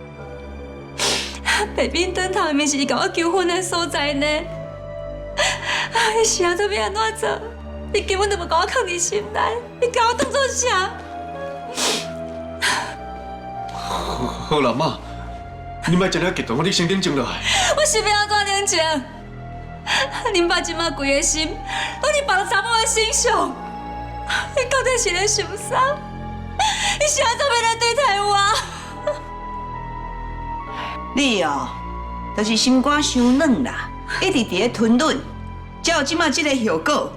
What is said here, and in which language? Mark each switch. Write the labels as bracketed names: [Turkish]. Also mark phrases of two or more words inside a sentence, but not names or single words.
[Min Nan Chinese] 北滨灯塔明明是伊甲我求婚的所在呢，你是安怎要安怎做？你根本就无甲我放伫心内，你甲我当作啥？好啦，妈，你莫这样激动，你先冷静落来。我是要安怎冷静？恁爸即马规个心拢伫别个查某的身上，你到底是咧想啥？你是安怎要来对待我？你哦，就是心肝伤软啦，一直伫咧吞忍，才有即马即个效果。